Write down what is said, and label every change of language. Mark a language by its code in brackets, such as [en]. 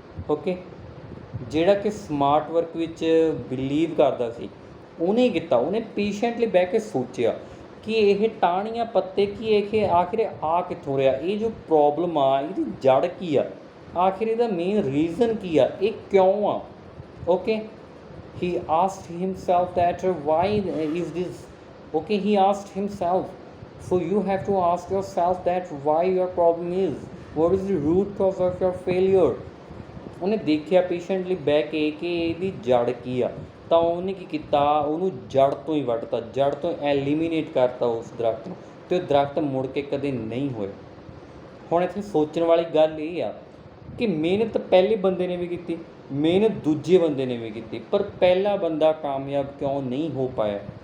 [pa] Okay, ਜਿਹੜਾ ਕਿ smart work ਵਿੱਚ ਬਿਲੀਵ ਕਰਦਾ ਸੀ, ਉਹਨੇ ਕੀਤਾ, ਉਹਨੇ ਪੇਸ਼ੈਂਟਲੀ ਬਹਿ ਕੇ ਸੋਚਿਆ ਕਿ ਇਹ ਟਾਹਣੀਆਂ ਪੱਤੇ ਕੀ ਇਹ ਆਖਿਰ ਆ ਕਿੱਥੋਂ ਰਿਹਾ, ਇਹ ਜੋ ਪ੍ਰੋਬਲਮ ਆ ਇਹਦੀ ਜੜ ਕੀ ਆ, ਆਖਿਰ ਇਹਦਾ ਮੇਨ ਰੀਜ਼ਨ ਕੀ ਆ, ਇਹ ਕਿਉਂ ਆ। [en] Okay, he asked himself that why is this. Okay, he asked himself. So you have to ask yourself that why your problem is, what is the root cause of your failure. [pa] ਉਹਨੇ ਦੇਖਿਆ patiently ਬਹਿ ਕੇ ਕਿ ਇਹਦੀ ਜੜ ਕੀ ਆ, ਤਾਂ ਉਹਨੇ ਕੀ ਕੀਤਾ, ਉਹਨੂੰ ਜੜ ਤੋਂ ਹੀ ਵੱਢਤਾ, ਜੜ ਤੋਂ ਐਲੀਮੀਨੇਟ ਕਰਤਾ ਉਸ ਦਰਖਤ ਨੂੰ, ਅਤੇ ਉਹ ਦਰਖਤ ਮੁੜ ਕੇ ਕਦੇ ਨਹੀਂ ਹੋਇਆ। ਹੁਣ ਇੱਥੇ ਸੋਚਣ ਵਾਲੀ ਗੱਲ ਇਹ ਆ ਕਿ ਮਿਹਨਤ ਪਹਿਲੇ ਬੰਦੇ ਨੇ ਵੀ ਕੀਤੀ, ਮਿਹਨਤ ਦੂਜੇ ਬੰਦੇ ਨੇ ਵੀ ਕੀਤੀ, ਪਰ ਪਹਿਲਾ ਬੰਦਾ ਕਾਮਯਾਬ ਕਿਉਂ ਨਹੀਂ ਹੋ ਪਾਇਆ?